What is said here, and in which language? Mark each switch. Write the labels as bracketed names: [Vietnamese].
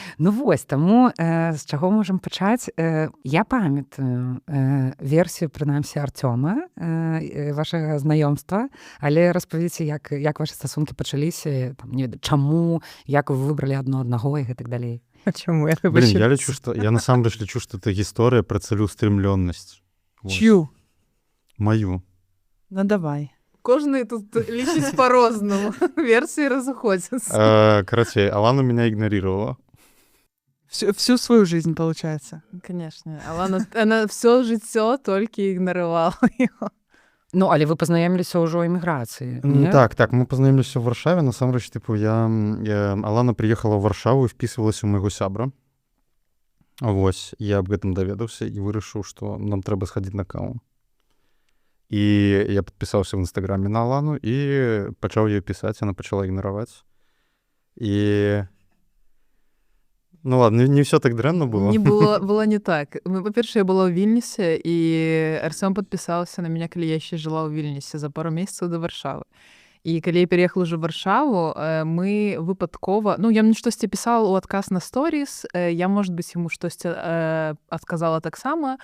[Belarusian] Ну вось, таму з чаго можам пачаць? Я памятаю версію, прынамсі, Артёма, вашага знаёмства, але распавядзіце, як вашы стасункі пачаліся, там, не ведаю, чаму, як вы выбралі аднаго і гэтак далей. А чаму? Я насамрэч лічу, што это гісторыя пра цэлеўстрэмлёнасць. [Russian] Чью? [Belarusian] Маю. Ну давай. Кожны тут лічыць по-рознаму. Версии разыходзяцца. [Russian] Карацей, Алана меня игнорировала. Всю свою жизнь, получается. Конечно. Алана, она все [Belarusian] жыццё толькі ігнаравала [Russian] его. [Belarusian] Ну, але вы пазнаёміліся ўжо ў эміграцыі. Так, мы пазнаёміліся ў Варшаве. Насамрэч, Алана приехала ў Варшаву і впісвалася ў майго сябра. Вось, я аб гэтым даведаўся і вырашыў, што нам трэба схадзіць на каву. І я падпісаўся ў інстаграме на Алану і пачаў ёй пісаць, яна пачала ігнараваць. І... [Russian] Ну ладно, не все так дрэнна было. [Belarusian] Было не так. Па-першае, я была ў Вільнюсе, і Арсём падпісаўся на мяне, калі я яшчэ жыла ў Вільнюсе за пару месяцаў да Варшавы. І калі я переехала ўжо ў Варшаву, мы выпадкова... Ну, я мне штосьці пісала ў адказ на сторіс, я, может быть, яму штосьці адказала таксама.